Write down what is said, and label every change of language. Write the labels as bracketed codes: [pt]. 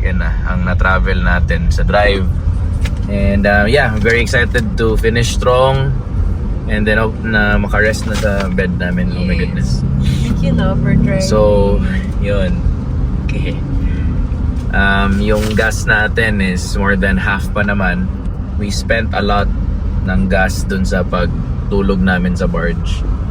[tl] Yan na, ang na-travel natin sa drive. [en] And yeah, I'm very excited to finish strong. And then hope [tl] na makarest na sa bed namin. [en] Oh my goodness. Thank you, love, for driving. [tl] So, yun. Okay. Yung gas natin [en] is more than half [tl] pa naman. [en] We spent a lot [tl] ng gas dun sa pagtulog namin sa barge.